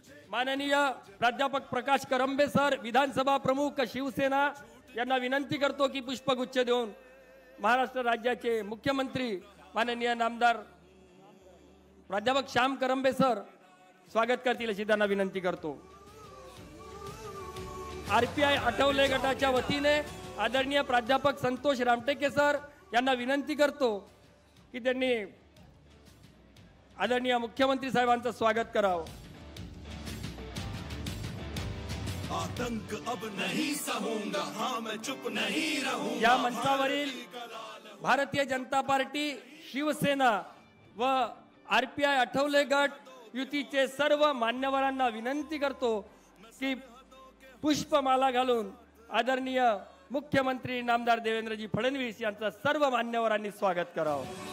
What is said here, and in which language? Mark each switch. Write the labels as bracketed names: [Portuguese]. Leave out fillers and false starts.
[Marathi] माननीय प्राध्यापक प्रकाश करंबे सर विधानसभा प्रमुख शिवसेना यांना विनंती करतो की पुष्पगुच्छ देऊन महाराष्ट्र राज्याचे मुख्यमंत्री माननीय नामदार प्राध्यापक श्याम करंबे सर स्वागत करतील अशी त्यांना विनंती करतो। आरपीआय आठवले गटाच्या वतीने आदरणीय प्राध्यापक संतोष रामटेके सर यांना विनंती करतो की त्यांनी आदरणीय मुख्यमंत्री साहेबांचं स्वागत करावं। [Hindi] आतंक अब नहीं सहूंगा, हाँ मैं चुप नहीं रहूंगा। [Marathi] या मंचावरील भारतीय जनता पार्टी शिवसेना व आरपीआय आठवले गट युतीचे सर्व मान्यवरांना विनंती करतो की पुष्पमाला घालून आदरणीय मुख्यमंत्री नामदार देवेंद्रजी फडणवीस यांचं सर्व मान्यवरांनी स्वागत करावं।